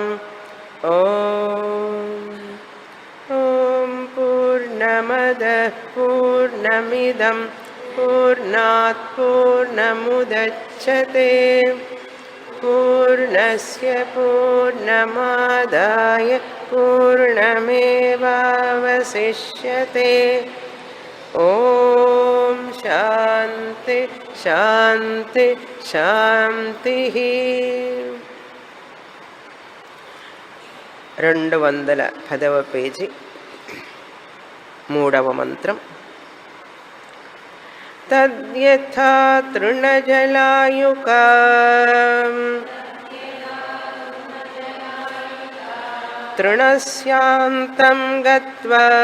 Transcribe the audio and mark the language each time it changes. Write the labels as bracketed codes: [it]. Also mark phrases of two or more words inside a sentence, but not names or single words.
[sa] ॐ पूर्णमदः पूर्णमिदं पूर्णात् पूर्णमुदच्यते पूर्णस्य पूर्णमादाय पूर्णमेवावशिष्यते। ॐ शान्ति शान्ति शान्तिः। [te] 210వ పేజీ 3వ మంత్రం. [sa] తద్యథా తృణజలాయుకా తృణస్యాంతం గత్వా